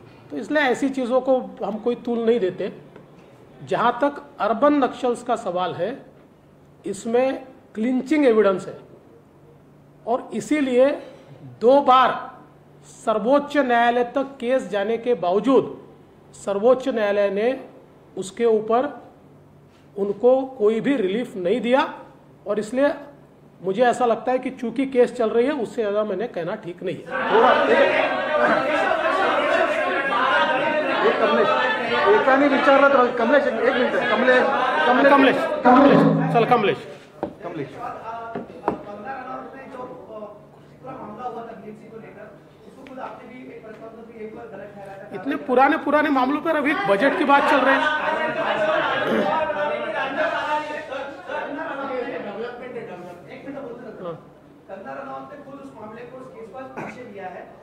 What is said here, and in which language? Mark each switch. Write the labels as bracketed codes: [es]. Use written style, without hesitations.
[hi] तो इसलिए ऐसी चीज़ों को हम कोई तूल नहीं देते. जहाँ तक अर्बन नक्सल्स का सवाल है, इसमें क्लिंचिंग एविडेंस है और इसीलिए 2 बार सर्वोच्च न्यायालय तक केस जाने के बावजूद सर्वोच्च न्यायालय ने उसके ऊपर उनको कोई भी रिलीफ नहीं दिया. और इसलिए मुझे ऐसा लगता है कि चूंकि केस चल रही है, उससे ज़्यादा मैंने कहना ठीक नहीं है. [mr] एकाने विचारलं तर कमलेश एक मिनिट. कमलेश चल कमलेश. [hi] कंगना रनौत ने जो पूरा मामला हुआ था बीएमसी को लेकर, उसको खुद आपने भी एक प्रश्न भी एक बार गलत ठहराया था. इतने पुराने मामलों पर अभी बजट की बात चल रही है. कंगना रनौत ने खुद उस मामले को, उस केस को पीछे लिया है.